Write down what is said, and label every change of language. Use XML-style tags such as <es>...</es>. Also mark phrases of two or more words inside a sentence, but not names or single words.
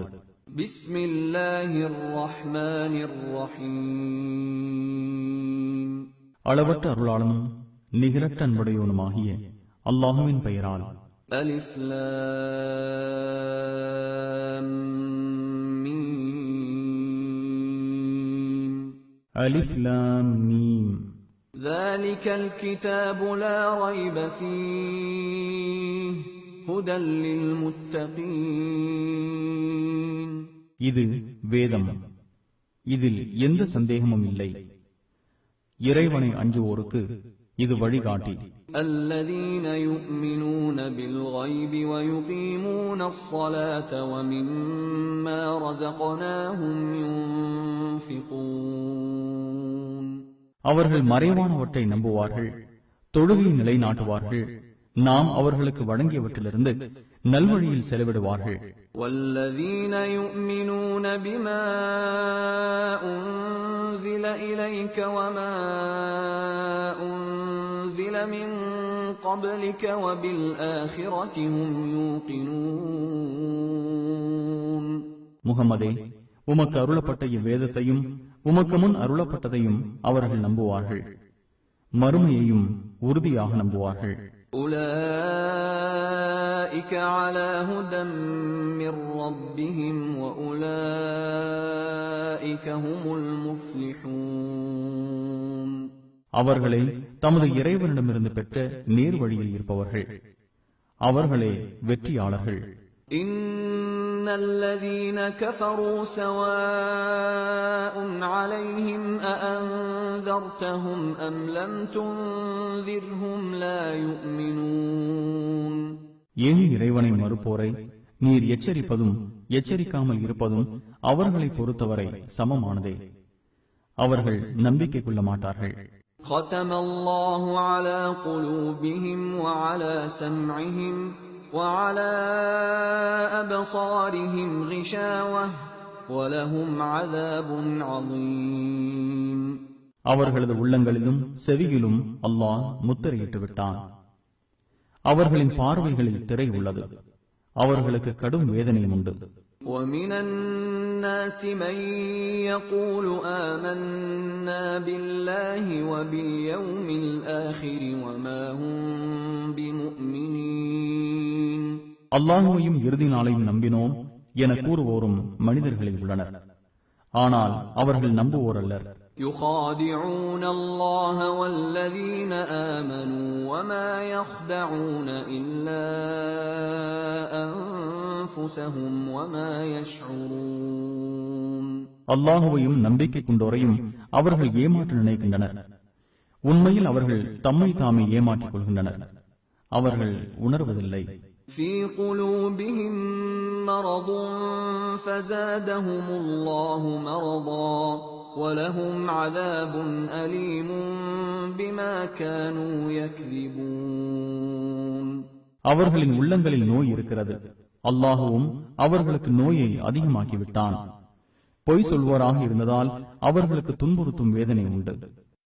<ar>بسم الله الرحمن الرحيم.</ar> <ta>அளவற்ற அருளாளனும் நிகரற்ற அன்புடையவனுமாகிய அல்லாஹுவின் பெயரால்.</ta> <ar>ألف لام ميم. ألف لام ميم. ذلك الكتاب لا ريب فيه هدى للمتقين.</ar> <ta>இது வேதம், இதில் எந்த சந்தேகமும் இல்லை. இறைவனை அஞ்சுவோருக்கு இது வழிகாட்டி.</ta> <ar>الذين يؤمنون بالغيب ويقيمون الصلاة ومما رزقناهم ينفقون.</ar> <ta>அவர்கள் மறைவானவற்றை நம்புவார்கள், தொழுகை நிலைநாட்டுவார்கள், நாம் அவர்களுக்கு வழங்கியவற்றிலிருந்து நல்வழியில் செலவிடுவார்கள்.</ta> <ar>والذين يؤمنون بما أنزل إليك وما أنزل من قبلك وبالآخرة هم يوقنون.</ar> <ta>முஹம்மதே, உமக்கு அருளப்பட்ட இவ்வேதத்தையும் உமக்கு முன் அருளப்பட்டதையும் அவர்கள் நம்புவார்கள், மறுமையையும் உறுதியாக நம்புவார்கள்.</ta> <ar>أولئك على هدى من ربهم وأولئك هم المفلحون.</ar> <ta>அவர்களே தமது இறைவனிடமிருந்து பெற்ற நேர் வழியில் இருப்பவர்கள், அவர்களே வெற்றியாளர்கள்.</ta> <ar>إن الذين كفروا سواء عليهم أأنذرتهم أم لم تنذرهم لا يؤمنون.</ar> <ta>ஏன் இறைவனை மறுப்போரை நீர் எச்சரிப்பதும் எச்சரிக்காமல் இருப்பதும் அவர்களை பொறுத்தவரை சமமானதே, அவர்கள் நம்பிக்கை கொள்ள மாட்டார்கள்.</ta> <ar>ختم الله على قلوبهم وعلى سمعهم وعلى أبصارهم غشاوة ولهم عذاب عظيم.</ar> <ta>அவர்களது உள்ளங்களிலும் செவியிலும் அல்லாஹ் முத்திரையிட்டு விட்டான். அவர்களின் பார்வைகளில் திரை உள்ளது, அவர்களுக்கு கடும் வேதனையும் உண்டு.</ta> <ar>ومن الناس من يقول آمنا بالله وباليوم الآخر وما هم بمؤمنين.</ar> <ta>அல்லாஹுவையும் இறுதி நாளையும் நம்பினோம் என கூறுவோரும் மனிதர்களில் உள்ளனர், ஆனால் அவர்கள் நம்புவோர் அல்லர்.</ta> <ar>يخادعون الله والذين آمنوا وما يخدعون إلا أنفسهم وما يشعرون.</ar> <ta>அல்லாஹுவையும் நம்பிக்கை கொண்டோரையும் அவர்கள் ஏமாற்ற நினைக்கின்றனர், உண்மையில் அவர்கள் தம்மை தாமே ஏமாற்றிக் கொள்கின்றனர், அவர்கள் உணர்வதில்லை.</ta> <ar>في قلوبهم مرض فزادهم الله مرضا ولهم عذاب أليم بما كانوا يكذبون.</ar> <ta>அவர்களின் உள்ளங்களில் நோய் இருக்கிறது, அல்லாஹுவும் அவர்களுக்கு நோயை அதிகமாக்கிவிட்டான். பொய் சொல்வோராக இருந்ததால் அவர்களுக்கு துன்புறுத்தும் வேதனை உண்டு.</ta>